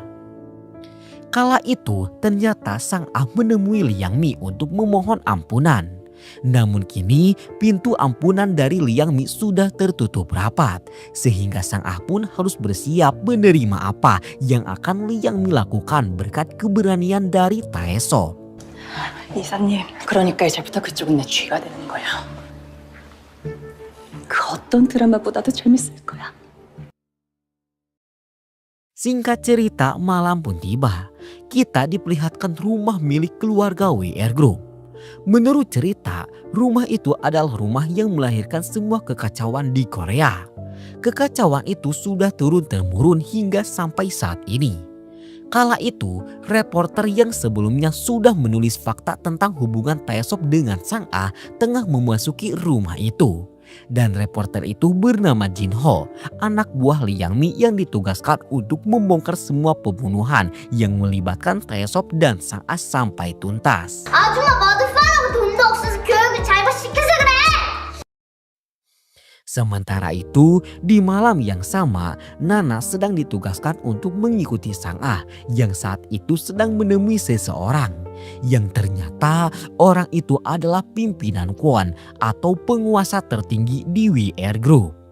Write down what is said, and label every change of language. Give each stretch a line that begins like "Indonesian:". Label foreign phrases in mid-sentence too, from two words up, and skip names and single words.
Indonesian: Kala itu ternyata Sang Ah menemui Liang Mi untuk memohon ampunan. Namun kini pintu ampunan dari Liang Mi sudah tertutup rapat sehingga Sang Ah pun harus bersiap menerima apa yang akan Liang Mi lakukan berkat keberanian dari Taesop.
Korean: 이사님, 그러니까 이제부터 그쪽은 내 쥐가 되는 거야. 어떤 드라마보다도 재밌을 거야.
Indonesian: Singkat cerita, malam pun tiba. Kita diperlihatkan rumah milik keluarga WR Group. Menurut cerita, rumah itu adalah rumah yang melahirkan semua kekacauan di Korea. Kekacauan itu sudah turun-temurun hingga sampai saat ini. Kala itu, reporter yang sebelumnya sudah menulis fakta tentang hubungan Taesop dengan Sang Ah tengah memasuki rumah itu. Dan reporter itu bernama Jin Ho, anak buah Lee Yang Mi yang ditugaskan untuk membongkar semua pembunuhan yang melibatkan Taesop dan Sang Ah sampai tuntas.
Korean: 아줌마 머드판하고 돈도 없어서 교육을 잘못시켜서 그래!
Indonesian: Sementara itu, di malam yang sama, Nana sedang ditugaskan untuk mengikuti Sang Ah yang saat itu sedang menemui seseorang. Yang ternyata orang itu adalah pimpinan Kwon atau penguasa tertinggi di WR Group.